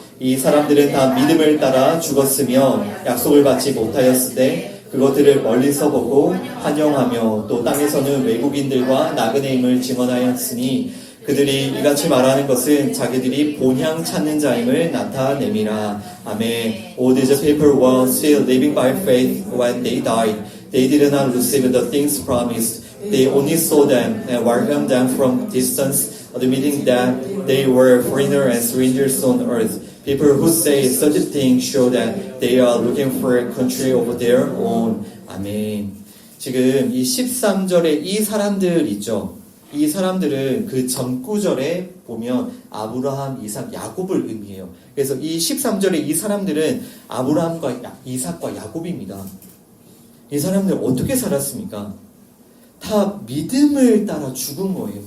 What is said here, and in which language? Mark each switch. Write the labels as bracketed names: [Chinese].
[Korean] 이 사람들은 다 믿음을 따라 죽었으며 약속을 받지 못하였으되 그것들을 멀리서 보고 환영하며 또 땅에서는 외국인들과 나그네임을 증언하였으니 그들이 이같이 말하는 것은 자기들이 본향 찾는 자임을 나타냄이라. 아멘. [English] All these people were still living by faith when they died. They did not receive the things promised. They only saw them and welcomed them from distance, admitting that they were foreigners and strangers on earth. People who say such things show that they are looking for a country of their own. [Korean] 아멘. 지금 이 13절에 이 사람들 있죠. 이 사람들은 그 전 구절에 보면 아브라함, 이삭, 야곱을 의미해요. 그래서 이 13절에 이 사람들은 아브라함과 이삭과 야곱입니다. 이 사람들 어떻게 살았습니까? 다 믿음을 따라 죽은 거예요.